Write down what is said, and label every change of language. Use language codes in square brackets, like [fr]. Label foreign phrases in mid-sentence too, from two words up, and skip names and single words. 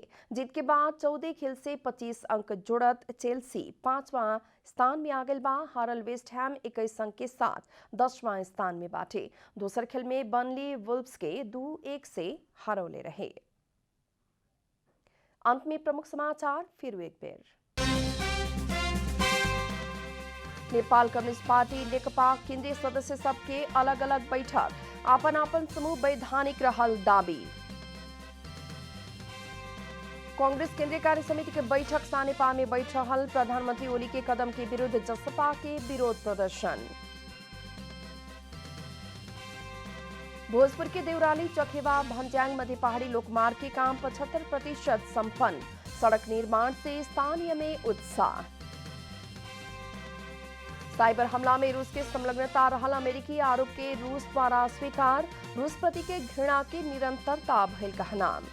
[bho] जीत के बाद 14 खेल से 25 अंक जोड़त चेल्सी 5वां स्थान में आगल बा। हारल वेस्ट हैम 21 अंक के साथ 10वां स्थान में बाटे। दूसर खेल में बर्नली वुल्व्स के 2-1 से हरौले रहे। अंत में प्रमुख समाचार फिर एक बेर। नेपाल कम्युनिस्ट पार्टी नेकपा केंद्रीय सदस्य सबके अलग अलग बैठक, आपन आपन समूह वैधानिक रहल दाबी। कांग्रेस केंद्रीय कार्य समिति के बैठक सानेपा में बैठ रहल, प्रधानमंत्री ओली के कदम के विरुद्ध जसपा के विरोध प्रदर्शन। भोजपुर के देवराली चखेवा भंट्यांग मध्य पहाड़ी लोकमार्ग के काम 75% संपन्न, सड़क निर्माण से स्थानीय में उत्साह। साइबर हमला में रूस की संलग्नता रहल अमेरिकी आरोप के रूस द्वारा स्वीकार। रूस प्रति के घृणा की निरंतरता भइल कहना।